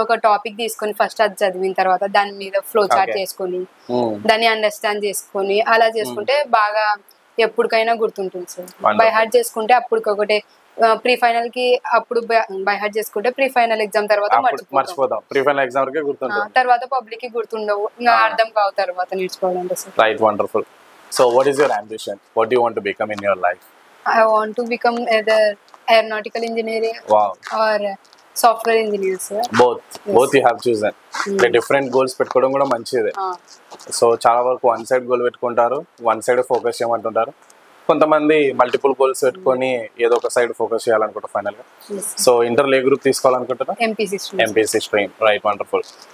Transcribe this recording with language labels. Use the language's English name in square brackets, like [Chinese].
[Telugu] ఒక టాపిక్ తీసుకొని ఫస్ట్ అది చదివిన తర్వాత దాని మీద ఫ్లో చార్ట్ చేసుకొని దాన్ని అండర్స్టాండ్ చేసుకొని అలా చేసుకుంటే బాగా ఎప్పటికైనా గుర్తుంటుంది సార్. బై హార్ట్ చేసుకుంటే అప్పటికొకటే ప్రీ ఫైనల్ కి అప్పుడు బై హార్ట్ చేసుకుంటే ప్రీ ఫైనల్ ఎగ్జామ్ తర్వాత మర్చిపోతాం. ప్రీ ఫైనల్ ఎగ్జామ్ వరకే గుర్తుంటుంది, తర్వాత పబ్లిక్ కి గుర్తుండవు, ఇంకా అర్థం కావు తర్వాత నేర్చుకోవాలంటే. [English] Right, wonderful. So what is your ambition? What you want to become in your life? I want to become either aeronautical engineer or software engineer, sir. Both you have chosen. [Telugu] Different goals పెట్టుకోవడం కూడా మంచిదే. So చాలా వరకు one side goal పెట్టుకుంటారు, one side focus చేయమంటుంటారు. కొంతమంది multiple goals పెట్టుకొని ఏదో ఒక సైడ్ ఫోకస్ చేయాలనుకుంటారు ఫైనల్ గా. సో ఇంటర్లో ఏ group తీసుకోవాలనుకుంటారా? MPC stream. Right, wonderful.